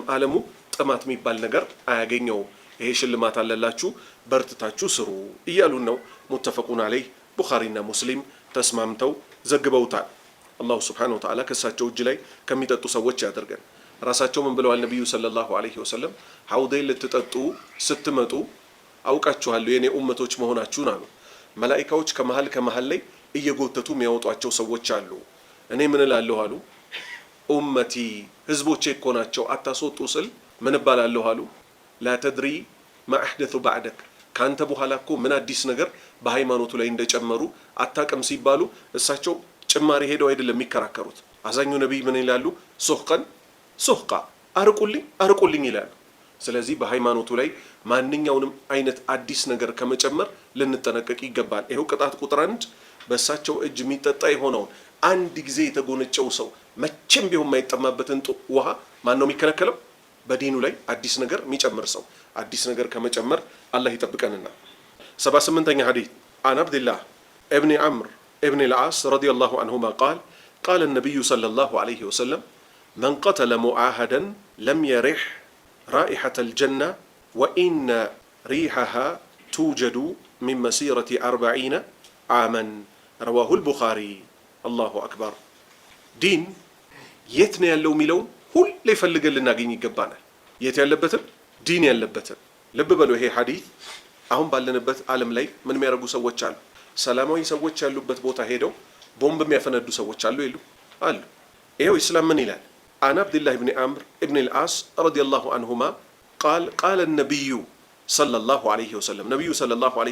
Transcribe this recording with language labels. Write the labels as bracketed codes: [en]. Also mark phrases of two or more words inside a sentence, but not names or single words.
[am] ዓለሙ ጥማት የሚባል ነገር አያገኘው ይሄ ሽልማት አለላችሁ በርትታችሁ ስሩ እያሉን ነው [ar] متفق عليه [am] ቡኻሪና ሙስሊም ተስማምተው ዘግበውታል [ar] الله سبحانه وتعالى [am] ከሳቸው እጅ ላይ ከሚጠጡ ሰዎች ያደርገን ራሳቸው ምን ብለዋል ነብዩ [ar] صلى الله عليه وسلم [am] ሐውዴን ልትጠጡ ስትመጡ አውቃችኋለሁ የኔ ኡመቶች መሆናችሁን አሉ መላእክቶች ከመሃል ላይ እየጎተቱ የሚያወጧቸው ሰዎች አሉ እኔ ምን እላለሁ አሉ ኡመቲ ህዝቦቼ እኮ ናቸው አታስወጡ ስል ምን እባላለሁ አሉ [ar] لا تدري ما أحدث بعدك [am] ካንተ በኋላ እኮ ምን አዲስ ነገር በሃይማኖቱ ላይ እንደጨመሩ አታቀም ሲባሉ እሳቸው ጭማሪ ሄደው አይደለም የሚከራከሩት አዛኙ ነብይ ምን ይላሉ ሱህቃ አርቁልኝ ይላሉ ስለዚህ በሃይማኖቱ ላይ ማንኛውንም አይነት አዲስ ነገር ከመጨመር ልንጠነቀቅ ይገባል ይሄው ቅጣት ቁጥር 1 በእሳቸው እጅ የሚጠጣ የሆነውን አንድ ጊዜ የተጎነጨው ሰው መቼም ቢሆን የማይጠማበትን ውሃ ማን ነው የሚከለከለው በዲኑ ላይ አዲስ ነገር የሚጨምር ሰው አዲስ ነገር ከመጨመር አላህ ይጠብቀንና 78ኛ ሐዲስ [ar] عن عبد الله ابن عمرو ابن العاص رضي الله عنهما قال قال النبي صلى الله عليه وسلم من قتل معاهدا لم يرح رائحة الجنة وإن ريحها توجد من مسيرة 40 عاما رواه البخاري الله أكبر دين يتنى يالو ميلون [am] ሁሌ ይፈልገን ልናገኝ ይገባናል። የት ያለበትን ዲን ያለበትን ልብ በሉ። ይሄ ሐዲስ አሁን ባለንበት ዓለም ላይ ምን የሚያደርጉ ሰዎች አሉ። ሰላማዊ ሰዎች ያሉበት ቦታ ሄደው ቦምብ የሚያፈነዱ ሰዎች አሉ ይሉ አሉ። ይሄው ኢስላም ምን ይላል? [ar] عن عبد الله ابن عمرو ابن العاص رضي الله عنهما قال قال النبي صلى الله عليه وسلم النبي صلى الله عليه